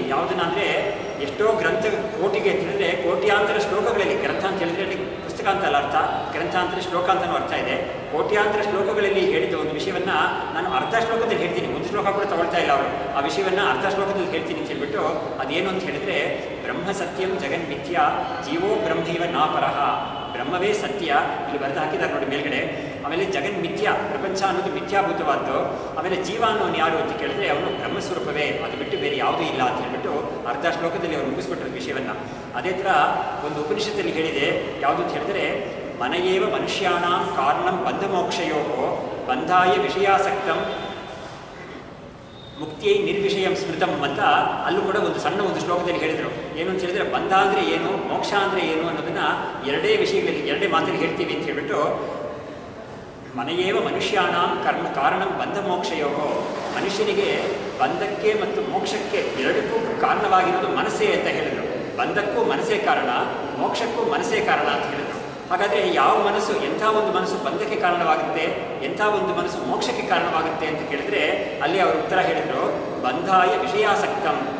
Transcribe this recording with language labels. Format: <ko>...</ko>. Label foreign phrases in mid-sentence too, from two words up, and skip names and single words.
<kn>ಯಾವುದನ್ನ ಅಂದರೆ ಎಷ್ಟೋ ಗ್ರಂಥ ಕೋಟಿಗೆ ಅಂತ ಹೇಳಿದ್ರೆ ಕೋಟ್ಯಾಂತರ ಶ್ಲೋಕಗಳಲ್ಲಿ, ಗ್ರಂಥ ಅಂತ ಹೇಳಿದ್ರೆ ಅಲ್ಲಿ ಪುಸ್ತಕ ಅಂತಲ್ಲ ಅರ್ಥ, ಗ್ರಂಥ ಅಂದರೆ ಶ್ಲೋಕ ಅಂತಲೂ ಅರ್ಥ ಇದೆ. ಕೋಟ್ಯಾಂತರ ಶ್ಲೋಕಗಳಲ್ಲಿ ಹೇಳಿದ ಒಂದು ವಿಷಯವನ್ನು ನಾನು ಅರ್ಧ ಶ್ಲೋಕದಲ್ಲಿ ಹೇಳ್ತೀನಿ. ಒಂದು ಶ್ಲೋಕ ಕೂಡ ತಗೊಳ್ತಾ ಇಲ್ಲ ಅವರು. ಆ ವಿಷಯವನ್ನು ಅರ್ಧ ಶ್ಲೋಕದಲ್ಲಿ ಹೇಳ್ತೀನಿ ಅಂತ ಹೇಳ್ಬಿಟ್ಟು ಅದೇನು ಅಂತ ಹೇಳಿದ್ರೆ,</kn> <sa>ಬ್ರಹ್ಮ ಸತ್ಯಂ ಜಗನ್ಮಿಥ್ಯ ಜೀವೋ ಬ್ರಹ್ಮೈವ ನಾಪರಹ.</sa> <kn>ಬ್ರಹ್ಮವೇ ಸತ್ಯ, ಇಲ್ಲಿ ಬರೆದು ಹಾಕಿದ್ದಾರೆ ನೋಡಿ ಮೇಲ್ಗಡೆ. ಆಮೇಲೆ ಜಗನ್ಮಿಥ್ಯ, ಪ್ರಪಂಚ ಅನ್ನೋದು ಮಿಥ್ಯಾಭೂತವಾದ್ದು. ಆಮೇಲೆ ಜೀವ ಅನ್ನೋನು ಯಾರು ಅಂತ ಕೇಳಿದ್ರೆ ಅವನು ಬ್ರಹ್ಮಸ್ವರೂಪವೇ, ಅದು ಬಿಟ್ಟು ಬೇರೆ ಯಾವುದೂ ಇಲ್ಲ ಅಂತ ಹೇಳ್ಬಿಟ್ಟು ಅರ್ಧ ಶ್ಲೋಕದಲ್ಲಿ ಅವರು ಮುಗಿಸ್ಬಿಟ್ರು ವಿಷಯವನ್ನು. ಅದೇ ಥರ ಒಂದು ಉಪನಿಷತ್ತಲ್ಲಿ ಹೇಳಿದೆ, ಯಾವುದು ಅಂತ ಹೇಳಿದ್ರೆ,</kn> <sa>ಮನಯೇವ ಮನುಷ್ಯಾಣಾಂ ಕಾರಣಂ ಬಂಧ ಮೋಕ್ಷಯೋ ಬಂಧಾಯ ವಿಷಯಾಸಕ್ತಂ ಮುಕ್ತಿಯೈ ನಿರ್ವಿಷಯಂ ಸ್ಮೃತಂ</sa> <kn>ಅಂತ ಅಲ್ಲೂ ಕೂಡ ಒಂದು ಸಣ್ಣ ಒಂದು ಶ್ಲೋಕದಲ್ಲಿ ಹೇಳಿದರು. ಏನು ಅಂತ ಹೇಳಿದ್ರೆ, ಬಂಧ ಅಂದರೆ ಏನು, ಮೋಕ್ಷ ಅಂದರೆ ಏನು ಅನ್ನೋದನ್ನು ಎರಡೇ ವಿಷಯಗಳಲ್ಲಿ, ಎರಡೇ ಮಾತಲ್ಲಿ ಹೇಳ್ತೀವಿ ಅಂತ ಹೇಳ್ಬಿಟ್ಟು,</kn> <sa>ಮನೆಯೇವ ಮನುಷ್ಯಾಣಾಂ ಕಾರಣಂ ಬಂಧ ಮೋಕ್ಷಯೋ,</sa> <kn>ಮನುಷ್ಯನಿಗೆ ಬಂಧಕ್ಕೆ ಮತ್ತು ಮೋಕ್ಷಕ್ಕೆ ಎರಡಕ್ಕೂ ಕಾರಣವಾಗಿರೋದು ಮನಸ್ಸೇ ಅಂತ ಹೇಳಿದರು. ಬಂಧಕ್ಕೂ ಮನಸ್ಸೇ ಕಾರಣ, ಮೋಕ್ಷಕ್ಕೂ ಮನಸ್ಸೇ ಕಾರಣ ಅಂತ ಹೇಳಿದರು. ಹಾಗಾದರೆ ಯಾವ ಮನಸ್ಸು, ಎಂಥ ಒಂದು ಮನಸ್ಸು ಬಂಧಕ್ಕೆ ಕಾರಣವಾಗುತ್ತೆ, ಎಂಥ ಒಂದು ಮನಸ್ಸು ಮೋಕ್ಷಕ್ಕೆ ಕಾರಣವಾಗುತ್ತೆ ಅಂತ ಕೇಳಿದ್ರೆ ಅಲ್ಲಿ ಅವರು ಉತ್ತರ ಹೇಳಿದರು,</kn> <sa>ಬಂಧಾಯ ವಿಷಯಾಸಕ್ತಂ.</sa>